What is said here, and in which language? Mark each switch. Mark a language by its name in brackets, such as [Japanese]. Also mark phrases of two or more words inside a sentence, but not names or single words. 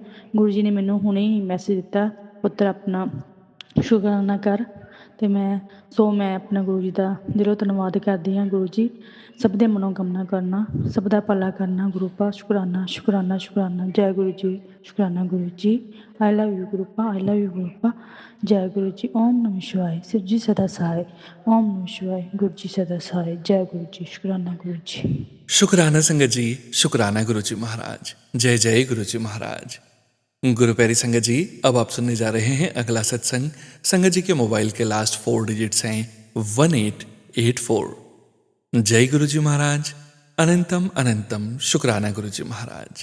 [Punjabi] ਗੁਰੂ ਜੀ ਨੇ ਮੈਨੂੰ ਹੁਣੇ ਹੀ ਮੈਸੇਜ ਦਿੱਤਾ, ਪੁੱਤਰ ਆਪਣਾ ਸ਼ੁਕਰਾਨਾ ਕਰ, ਅਤੇ ਮੈਂ ਆਪਣਾ ਗੁਰੂ ਜੀ ਦਾ ਦਿਲੋਂ ਧੰਨਵਾਦ ਕਰਦੀ ਹਾਂ। ਗੁਰੂ ਜੀ ਸਭ ਦੇ ਮਨੋਕਾਮਨਾ ਕਰਨਾ, ਸਭ ਦਾ ਭਲਾ ਕਰਨਾ। ਗੁਰੂ ਪਾ ਸ਼ੁਕਰਾਨਾ, ਸ਼ੁਕਰਾਨਾ, ਸ਼ੁਕਰਾਨਾ। ਜੈ ਗੁਰੂ ਜੀ, ਸ਼ੁਕਰਾਨਾ ਗੁਰੂ ਜੀ। [English] I love you ਗੁਰੂ ਪਾ, I love you ਗੁਰੂ ਪਾ। [Hindi] जय गुरु जी। ओम नमः शिवाय, शिव जी सदा सहाय। ओम नमः शिवाय, गुरु जी सदा सहाय। जय गुरु जी, शुक्राना गुरु जी। शुक्राना संगत जी, शुक्राना गुरु जी महाराज। जय जय गुरु जी महाराज। गुरु प्यारी संगत जी, अब आप सुनने जा रहे हैं अगला सत्संग। संगत जी के मोबाइल के लास्ट 4 डिजिट्स हैं 1884। जय गुरु जी महाराज। अनंतम अनंतम शुक्राना गुरु जी महाराज।